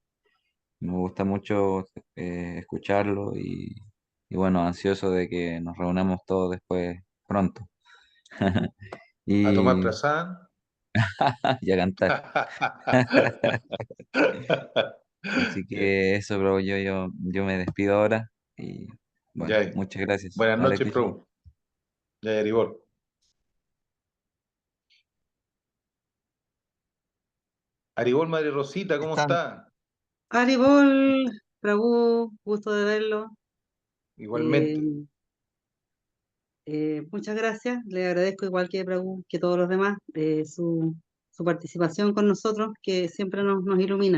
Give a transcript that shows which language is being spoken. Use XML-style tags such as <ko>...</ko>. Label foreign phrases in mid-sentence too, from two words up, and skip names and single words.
<es>Me gusta mucho escucharlo y bueno, ansioso de que nos reunamos todos después pronto A tomar y prasad. y a cantar. Así que eso, bro, yo me despido ahora y bueno, Ya, muchas gracias. buenas Hare noches, Krishna. Prabhu. Ya, Haribol. Haribol, Madre Rosita, ¿cómo Están, está? Haribol, Prabhu, gusto de verlo. Eh, Igualmente. Muchas gracias. Le agradezco igual que Prabhu, que todos los demás, su participación con nosotros, que siempre nos ilumina.</es>